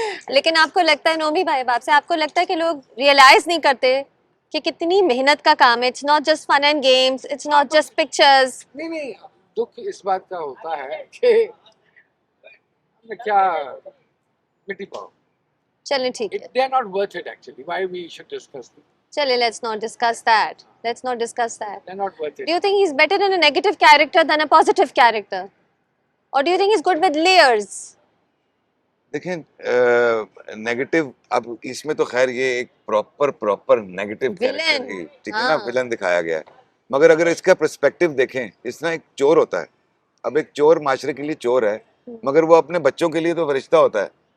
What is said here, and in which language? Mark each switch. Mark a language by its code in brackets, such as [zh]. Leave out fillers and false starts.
[hi] लेकिन आपको लगता है नोमी भाई, बाप से आपको लगता है कि लोग रियलाइज नहीं करते कि कितनी मेहनत का काम है. [en] It's not just fun and games, it's not just pictures. [hi] नहीं, दुख इस बात का होता है कि मैं क्या मिट्टी पाऊं. चलिए ठीक है. [en] They are not worth it actually. Why we should discuss them? [hi] चलिए, [en] let's not discuss that. Let's not discuss that. They're not worth it. Do you think he's better in a negative character than a positive character? Or do you think he's good with layers? [hi] देखें negative, अब इसमें तो खैर ये एक proper negative character ही, ठीक है ना, विलन दिखाया गया है. मगर अगर इसका पर्सपेक्टिव देखें, इसना एक चोर होता है. अब एक चोर माशरे के लिए चोर है, मगर वो अपने बच्चों के लिए तो फरिश्ता होता है.